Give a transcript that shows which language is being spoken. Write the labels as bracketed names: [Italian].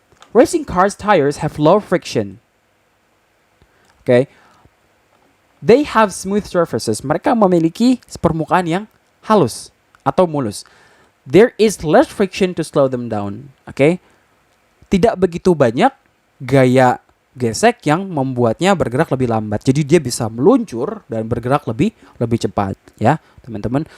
[English] Racing cars tires have low friction. They have smooth surfaces. [Indonesian] Mereka memiliki permukaan yang halus atau mulus. [English] There is less friction to slow them down. [Indonesian] Tidak begitu banyak gaya gesek yang membuatnya bergerak lebih lambat. Jadi dia bisa meluncur dan bergerak lebih cepat, ya, teman-teman.